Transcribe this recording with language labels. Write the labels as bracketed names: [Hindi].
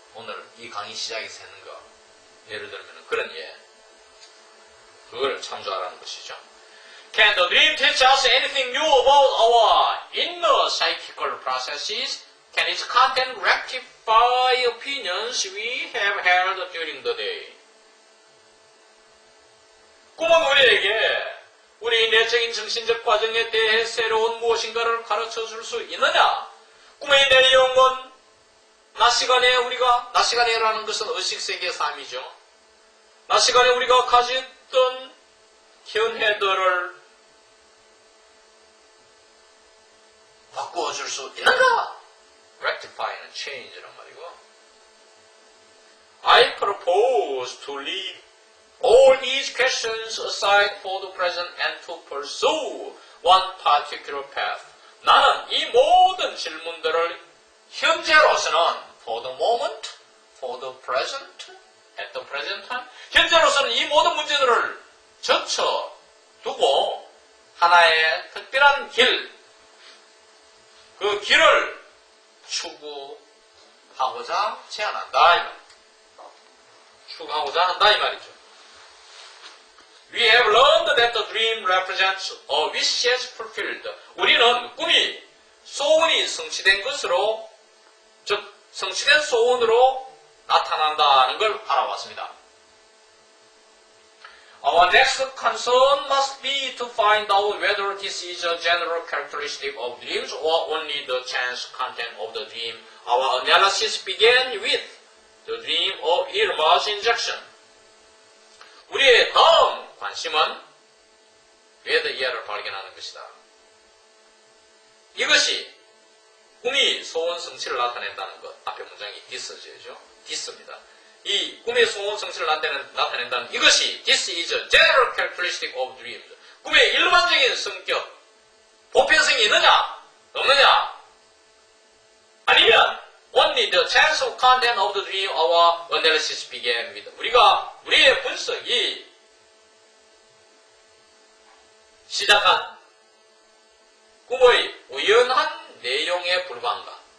[Korean] 오늘 이 강의 시작에서 했는 거 예를 들면 그런 그걸 참조하라는 것이죠. [English] Can the dream teach us anything new about our inner psychical processes? Can its content rectify opinions we have held during the day? [Korean] 꿈은 우리에게 우리 내적인 정신적 과정에 대해 새로운 무엇인가를 가르쳐 줄 수 있느냐? 꿈의 내용은 낮 시간에라는 것은 의식세계의 삶이죠. 낮 시간에 우리가 가졌던 견해들을 바꾸어 줄 수 있는가? rectify는 change란 말이고. [English] I propose to leave all these questions aside for the present and to pursue one particular path. [Korean] 나는 이 모든 질문들을 현재로서는 [English] for the moment, for the present, at the present time, [Korean] 현재로서는 이 모든 문제들을 젖혀두고 하나의 특별한 그 길을 추구하고자 제안한다. 추구하고자 한다 이 말이죠. [English] We have learned that the dream represents a wish as fulfilled. [Korean] 우리는 꿈이 소원이 성취된 것으로, 즉 성취된 소원으로 나타난다는 걸 알아왔습니다. [English] Our next concern must be to find out whether this is a general characteristic of dreams or only the chance content of the dream. Our analysis began with the dream of Irma's injection. [Korean] 우리의 다음 관심은 외의 이하를 발견하는 것이다. 이것이 꿈이 소원 성취를 나타낸다는 것. 앞에 문장이 this죠. this입니다. 이 꿈의 소원 성취를 나타낸다는 이것이 [English] this is a general characteristic of dreams. [Korean] 꿈의 일반적인 성격, 보편성이 있느냐? 없느냐? 아니면 [English] only the chance of content of the dream our analysis began with. [Korean] 우리의 분석이 시작한 꿈의 우연한 내용에 불과한가?